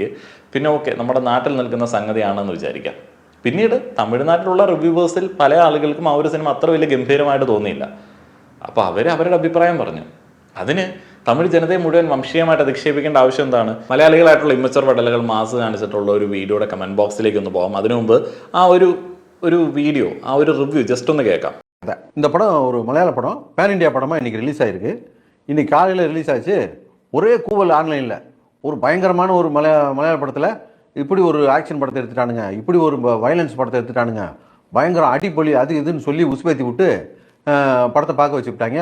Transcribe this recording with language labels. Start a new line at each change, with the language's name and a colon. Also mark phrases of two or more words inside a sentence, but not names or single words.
Malayalam: പിന്നെ ഓക്കെ, നമ്മുടെ നാട്ടിൽ നിൽക്കുന്ന സംഗതിയാണെന്ന് വിചാരിക്കാം. പിന്നീട് തമിഴ്നാട്ടിലുള്ള റിവ്യൂവേഴ്സിൽ പല ആളുകൾക്കും ആ ഒരു സിനിമ അത്ര വലിയ ഗംഭീരമായിട്ട് തോന്നിയില്ല. അപ്പോൾ അവരുടെ അഭിപ്രായം പറഞ്ഞു. അതിന് തമിഴ് ജനതയെ മുഴുവൻ വംശീയമായിട്ട് അധിക്ഷേപിക്കേണ്ട ആവശ്യം എന്താണ്? മലയാളികളായിട്ടുള്ള ഇമ്മച്ചർ വടലുകൾ മാസ് കാണിച്ചിട്ടുള്ള ഒരു വീഡിയോയുടെ കമൻറ്റ് ബോക്സിലേക്ക് ഒന്ന് പോകാം. അതിനു മുമ്പ് ആ ഒരു വീഡിയോ, ആ ഒരു റിവ്യൂ ജസ്റ്റ് ഒന്ന് கேட்காம்.
Tamil: இந்த படம் ஒரு மலையாள படம், பேன் இண்டியா படமாக இன்றைக்கி ரிலீஸ் ஆகிருக்கு. இன்றைக்கி காலையில் ரிலீஸ் ஆச்சு. ஒரே கூவல் ஆன்லைனில் ஒரு பயங்கரமான ஒரு மலையாள படத்தில் இப்படி ஒரு ஆக்ஷன் படத்தை எடுத்துட்டானுங்க, இப்படி ஒரு வயலன்ஸ் படத்தை எடுத்துட்டானுங்க, பயங்கரம் அடிப்பொலி அது இதுன்னு சொல்லி உசுப்பேத்தி விட்டு படத்தை பார்க்க வச்சுக்கிட்டாங்க.